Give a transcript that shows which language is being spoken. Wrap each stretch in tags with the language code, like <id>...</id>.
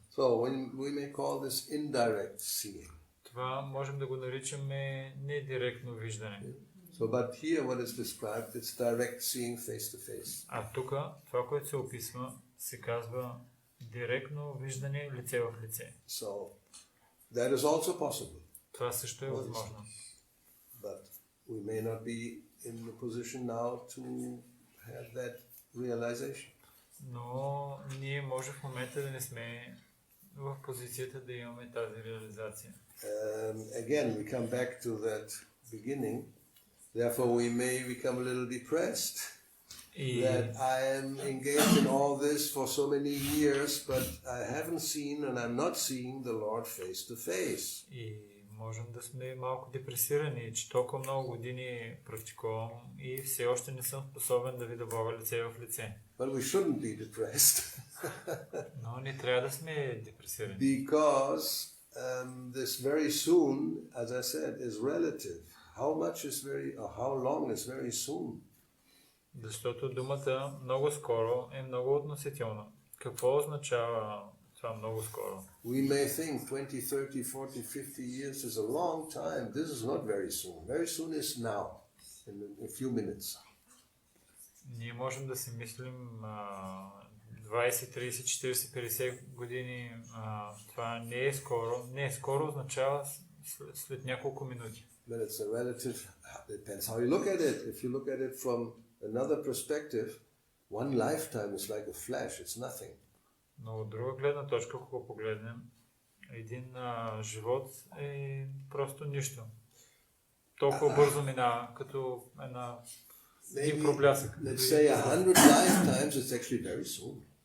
<en>So we may call this indirect seeing.</en> <bg>Това можем да го наричаме недиректно виждане.</bg> <en>So So, but here what is described, it's direct seeing face to face.</en> <bg>А тук, това, което се описва, се казва директно виждане лице в лице.</bg> <en>So, that is also possible.</en> <bg>Това също е възможно.</bg> <en>But we may not be in the position now to have that realization.</en> <bg>Но ние може в момента да не сме в позицията да имаме тази реализация.</bg> <en>Again, we come back to that beginning. Therefore, we may become a little depressed that I am engaged in all this for so many years, but I haven't seen and I'm not seeing the Lord face to face.</en> <bg>И можем да сме малко депресирани, че толкова много години практикувам и все още не съм способен да видя Бога лице в лице.</bg> <en>But we shouldn't be depressed.</en> <bg>Но не трябва да сме депресирани.</bg> <en>Because this very soon, as I said, is relative. How much is very, or how long is very soon?</en> <bg>Защото думата много скоро е много относителна. Какво означава това много скоро?</bg> <en>We may think 20, 30, 40, 50 years is a long time. This is not very soon. Very soon is now, in a few minutes.</en> <bg>Ние можем да си мислим 20, 30, 40, 50 години. Това не е скоро. Не, скоро означава след няколко минути.</bg> <en>But it's a relative, depends how you look at it. If you look at it from another perspective, one lifetime is like a flash, it's nothing.</en> <bg>Но от друга гледна точка, ако погледнем, един живот е просто нищо. Толкова бързо минава, като един проблясък.</bg> <en>Let's say 100 lifetimes, it's actually very soon.</en>